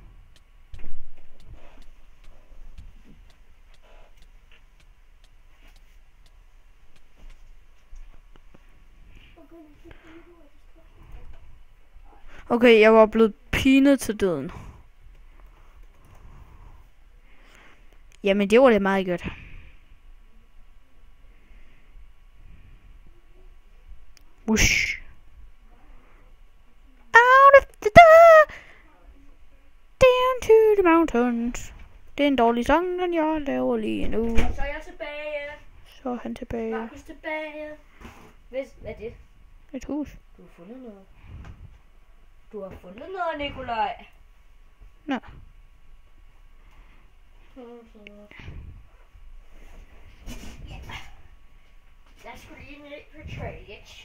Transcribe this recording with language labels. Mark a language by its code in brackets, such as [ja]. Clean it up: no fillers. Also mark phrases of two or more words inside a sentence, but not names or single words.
[da] Okay, jeg var blevet pinet til døden. Jamen, det var det meget godt. Whoosh. [en] Out of the dark, down to the mountains. [da] Det er en dårlig sang, den jeg laver lige nu. Så er jeg tilbage. Så er han tilbage. Markus tilbage. Hvad er det? Et hus. Du har fundet noget. Du har fundet noget, Nikolaj. Nå. Jeg skulle lige ned på toilet.